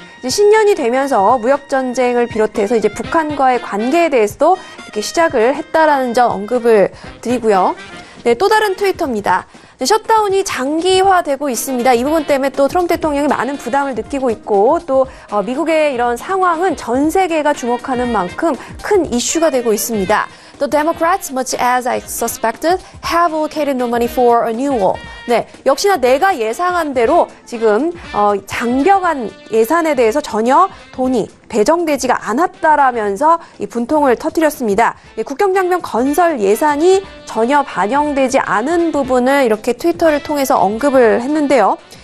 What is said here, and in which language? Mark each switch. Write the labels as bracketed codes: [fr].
[ko] 이제 신년이 되면서 무역 전쟁을 비롯해서 이제 북한과의 관계에 대해서도 이렇게 시작을 했다라는 점 언급을 드리고요. 네, 또 다른 트위터입니다. 네, 셧다운이 장기화되고 있습니다. 이 부분 때문에 또 트럼프 대통령이 많은 부담을 느끼고 있고 또 미국의 이런 상황은 전 세계가 주목하는 만큼 큰 이슈가 되고 있습니다. [en] The Democrats, much as I suspected, have allocated no money for a new wall. [ko] 네, 역시나 내가 예상한 대로 지금 장벽안 예산에 대해서 전혀 돈이 배정되지가 않았다라면서 이 분통을 터뜨렸습니다. 국경장벽 건설 예산이 전혀 반영되지 않은 부분을 이렇게 트위터를 통해서 언급을 했는데요.